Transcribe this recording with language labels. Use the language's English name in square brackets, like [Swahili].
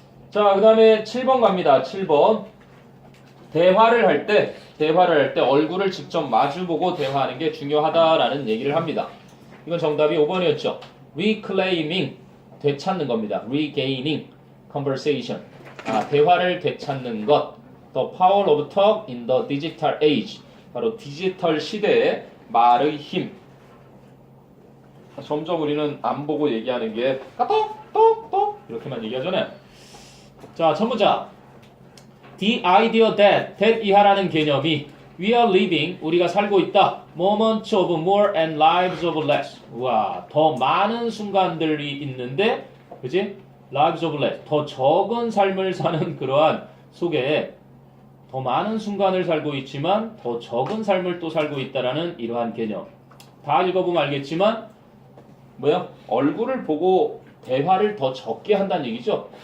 [Korean] 자, 그 다음에 7번 갑니다. 7번. 대화를 할 때 얼굴을 직접 마주보고 대화하는 게 중요하다라는 얘기를 합니다. 이건 정답이 5번이었죠. [English] reclaiming, [Korean] 되찾는 겁니다. [English] regaining, conversation, [Korean] 대화를 되찾는 것. [English] The power of talk in the digital age, [Korean] 바로 디지털 시대의 말의 힘. 점점 우리는 안 보고 얘기하는 게 까똑 똑똑 이렇게만 얘기하잖아요. 자, 첫 문장. [English] The idea that [Korean] 이하라는 개념이 [English] we are living, [Korean] 우리가 살고 있다. [English] moments of more and lives of less. [Korean] 우와, 더 많은 순간들이 있는데, 그지? [English] lives of less, [Korean] 더 적은 삶을 사는 그러한 속에 더 많은 순간을 살고 있지만 더 적은 삶을 또 살고 있다라는 이러한 개념. 다 읽어보면 알겠지만 뭐야? 얼굴을 보고 대화를 더 적게 한다는 얘기죠.